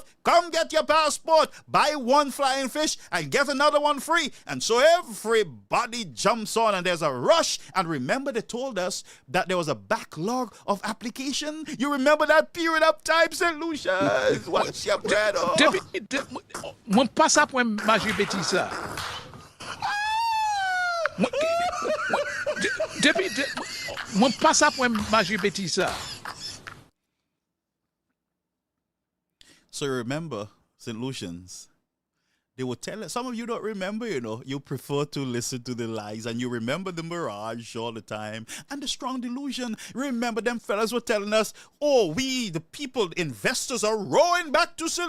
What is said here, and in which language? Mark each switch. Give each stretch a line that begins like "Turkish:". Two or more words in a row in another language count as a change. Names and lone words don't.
English: Come get your passport, buy one flying fish and get another one free. And so everybody jumps on and there's a rush. And remember, they told us that there was a backlog of application. You remember that period of time, St. Lucia? What's your bread?
Saint Lucian Creole French: Mwen pa sa pou maje beti sa. Mwen pa sa pou maje beti sa.
English: So remember, St. Lucians, they will tell us, some of you don't remember, you prefer to listen to the lies and you remember the mirage all the time and the strong delusion. Remember them fellas were telling us, oh, we, the people, investors are rowing back to St.